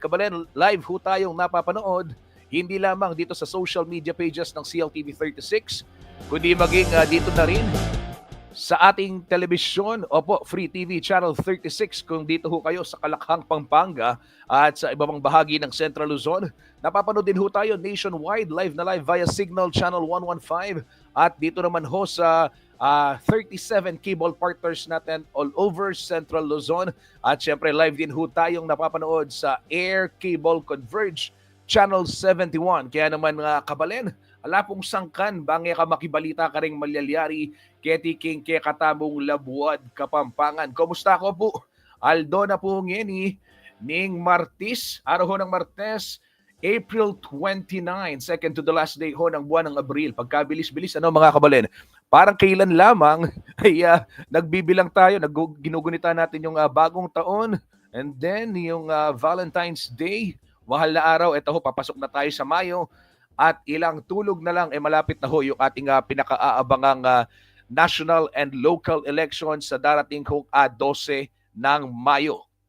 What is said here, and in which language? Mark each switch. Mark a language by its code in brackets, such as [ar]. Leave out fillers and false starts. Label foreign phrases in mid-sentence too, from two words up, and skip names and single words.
[tl] Kabalen, live ho tayong napapanood, hindi lamang dito sa [en] social media pages [tl] ng CLTV 36, kundi maging dito na rin sa ating telebisyon, opo, Free TV Channel 36 kung dito ho kayo sa Kalakhang, Pampanga at sa iba pang bahagi ng Central Luzon. Napapanood din ho tayo nationwide, live na live via Signal Channel 115 at dito naman ho sa 37 [en] cable partners [tl] natin [en] all over Central Luzon. [tl] At syempre live din ho tayong napapanood sa Air Cable Converge Channel 71. [pam] Kaya naman mga kabalen, ala pong sangkan, bangya ka makibalita ka ring malyalyari, ketiking ke katamong Labuad, Kapampangan. Kumusta ko po? Aldo na po ngeni, ning Martis, [tl] araw ho ng Martes, April 29, [en] second to the last day [tl] ho ng buwan ng Abril. Pagkabilis-bilis, mga kabalen? Parang kailan lamang ay nagbibilang tayo, ginugunita natin yung bagong taon, and then yung Valentine's Day, mahal na araw, ito ho, papasok na tayo sa Mayo, at ilang tulog na lang, malapit na ho yung ating pinaka-aabangang [en] national and local elections [tl] sa darating kong 12 ng Mayo.